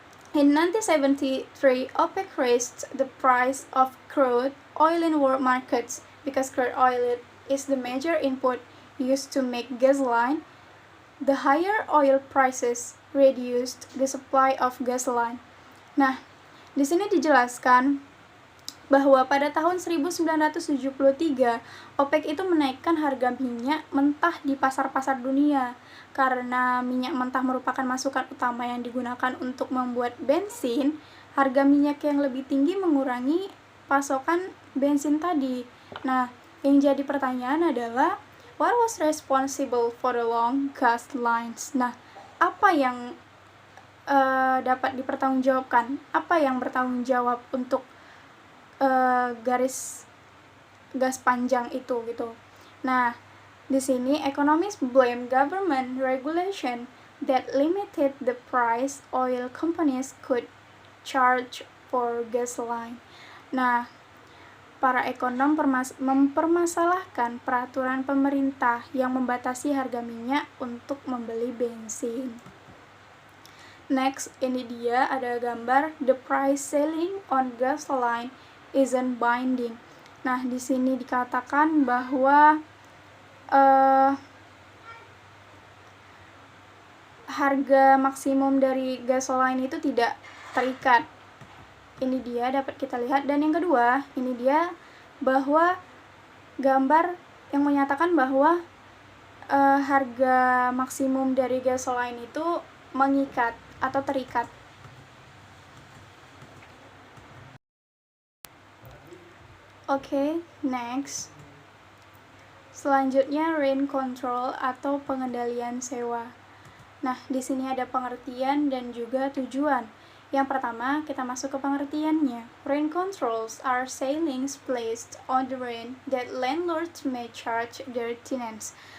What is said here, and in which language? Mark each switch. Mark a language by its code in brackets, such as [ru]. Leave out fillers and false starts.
[en] In 1973, OPEC raised the price of crude oil in world markets because crude oil is the major input used to make gasoline. The higher oil prices reduced the supply of gasoline. [id] Nah, di sini dijelaskan bahwa pada tahun 1973, OPEC itu menaikkan harga minyak mentah di pasar-pasar dunia. Karena minyak mentah merupakan masukan utama yang digunakan untuk membuat bensin, harga minyak yang lebih tinggi mengurangi pasokan bensin tadi. Nah, yang jadi pertanyaan adalah, [en] what was responsible for the long gas lines? [id] Nah, apa yang dapat dipertanggungjawabkan? Apa yang bertanggung jawab untuk garis gas panjang itu gitu? Nah, di sini [en] economists blame government regulation that limited the price oil companies could charge for gasoline. [id] Nah, para ekonom mempermasalahkan peraturan pemerintah yang membatasi harga minyak untuk membeli bensin. [en] Next, [id] ini dia ada gambar [en] the price ceiling on gasoline isn't binding. [id] Nah, di sini dikatakan bahwa harga maksimum dari gasoline itu tidak terikat. Ini dia dapat kita lihat. Dan yang kedua, ini dia bahwa gambar yang menyatakan bahwa harga maksimum dari gasoline itu mengikat atau terikat. Oke, next. Selanjutnya rent control atau pengendalian sewa. Nah, di sini ada pengertian dan juga tujuan. Yang pertama, kita masuk ke pengertiannya. [en] Rent controls are ceilings placed on the rent that landlords may charge their tenants.